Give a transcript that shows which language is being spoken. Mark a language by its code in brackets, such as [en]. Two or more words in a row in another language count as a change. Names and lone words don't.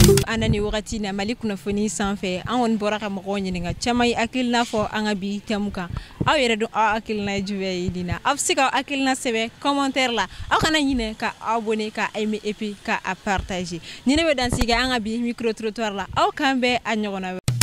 [bm] Ana ni wagati na Mali kunnafoni sanfɛ an kɔni bɔra ka mɔgɔw ɲininka caman ye hakilina fɔ an ka bi thème kan aw yɛrɛ dun aw hakilina ye jumɛn ye nin na aw bɛ se ka hakilina sɛbɛn commentaire la aw kana ɲinɛ ka abonner ka [fr] aimer et puis [bm] ka a partager ni ne bɛ dansigi an ka bi [fr] micro trottoir [bm] la aw kan bɛɛ a ɲɔgɔnna